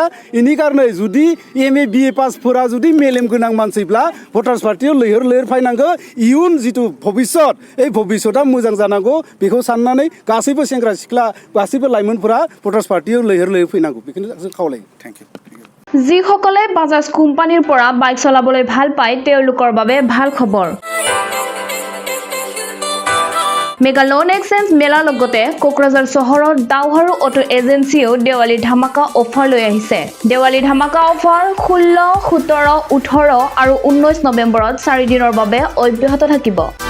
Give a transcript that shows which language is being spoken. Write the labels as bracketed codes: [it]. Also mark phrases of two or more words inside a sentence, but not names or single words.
[brx] बेनि कारणे जुदि एम ए बि ए पासफोरा जुदि मेलेम गोनां मानसिब्ला भटार्स पार्टियाव लैहोर फैनांगौ। इयुन जिथु भबिष्यत भबिष्यतआ मोजां जानांगौ बेखौ साननानै गासैबो सेंग्रा सिख्ला गासैबो लाइमोनफोरा भटार्स पार्टियाव लैहोर फैनांगौ बेखौनो जों खावलायो। [en] Thank you. [as] যিসকলে বাজাজ কোম্পানীৰ পৰা বাইক চলাবলৈ ভাল পায় তেওঁলোকৰ বাবে ভাল খবৰ। [en] mega loan exchange [as] মেলাৰ লগতে কোকৰাঝাৰ চহৰৰ দাওহাৰু অটো এজেন্সিও দেৱালী ধামাকা অফাৰ লৈ আহিছে। দেৱালী ধামাকা অফাৰ 16, 17, 18 আৰু 19 নৱেম্বৰত 4 দিনৰ বাবে অব্যাহত থাকিব।